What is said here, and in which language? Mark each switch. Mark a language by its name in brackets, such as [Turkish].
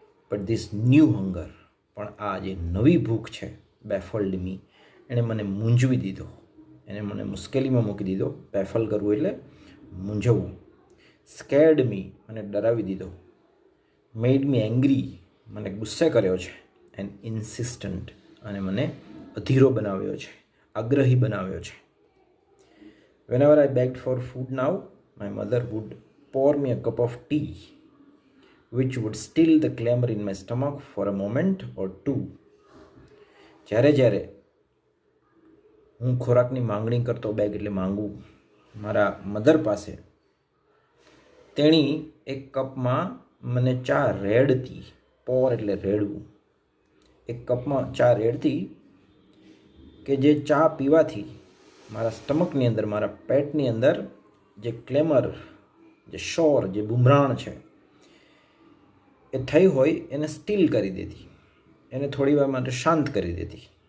[English] but this new hunger, [Gujarati] પણ આ જે નવી ભૂખ છે, [English] baffled me, [Gujarati] એણે મને મૂંઝવી દીધો, એને મને મુશ્કેલીમાં મૂકી દીધો. બેફલ કરવું એટલે મૂંઝવવું. [English] scared me, [Gujarati] મને ડરાવી દીધો. [English] made me angry, [Gujarati] મને ગુસ્સે કર્યો છે, [English] and insistent, [Gujarati] અને મને અધીરો બનાવ્યો છે, આગ્રહી બનાવ્યો છે. [English] Whenever I begged for food now, my mother would pour me a cup of tea, which would still the clamor in my stomach for a moment or two. [Gujarati] જ્યારે જ્યારે હું ખોરાકની માંગણી કરતો, બેગ એટલે માંગવું, મારા મધર પાસે, તેણી એક કપમાં મને ચા રેડતી. પોર એટલે રેડવું. એક કપમાં ચા રેડતી કે જે ચા પીવાથી મારા સ્ટમકની અંદર, મારા પેટની અંદર જે ક્લેમર, જે શોર, જે બુમરાણ છે એ થઈ હોય એને સ્ટીલ કરી દેતી, એને થોડી વાર માટે શાંત કરી દેતી.